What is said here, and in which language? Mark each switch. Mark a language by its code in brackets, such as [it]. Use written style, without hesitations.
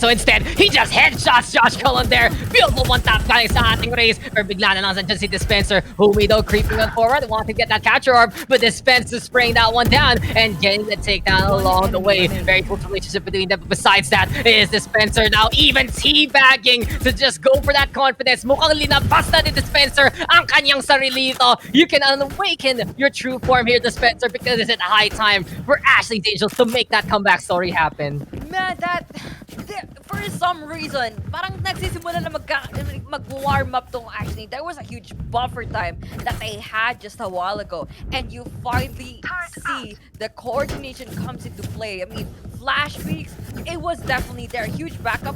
[en] So instead, he just headshots Josh Cullen there. Beautiful one-tap galing sa ating race. Pero bigla na lang dyan si Dispenser, who we though creeping on forward, wanting to get that capture orb, but Dispenser spraying that one down and getting the takedown along the way. Very close relationship between them. But besides that, is Dispenser now even teabagging to just go for that confidence. [tl] Mukhang linabas na ni Dispenser ang kanyang sarili ito. [en] You can awaken your true form here, Dispenser, because it's at high time for Ashley's Angels to make that comeback story happen. [tl] Man, for some reason, parang nagsisimula na mag-warm up tong Ashley. [en] There was a huge buffer time that they had just a while ago, and you finally see the coordination comes into play. I mean, flash peaks, it was definitely there. Huge backup.